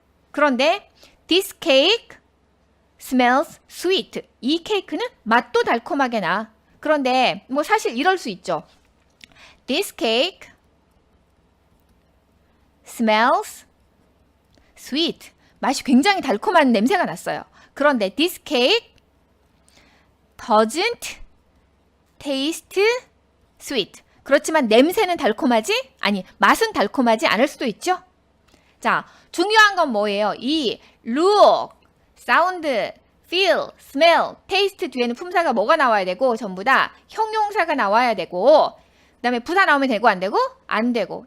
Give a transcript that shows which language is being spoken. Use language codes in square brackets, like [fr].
[ko] 그런데 [en] this cake smells sweet [ko] 이 케이크는 맛도 달콤하게 나. 그런데 뭐 사실 이럴 수 있죠. [en] this cake smells sweet [ko] 맛이 굉장히 달콤한 냄새가 났어요. [en] 그런데 this cake doesn't taste sweet [ko] 그렇지만 냄새는 달콤하지? 아니 맛은 달콤하지 않을 수도 있죠. 자, 중요한 건 뭐예요? 이 look, sound, feel, smell, taste 뒤에는 품사가 뭐가 나와야 되고 전부 다 형용사가 나와야 되고 그 다음에 부사 나오면 되고 안 되고? 안 되고.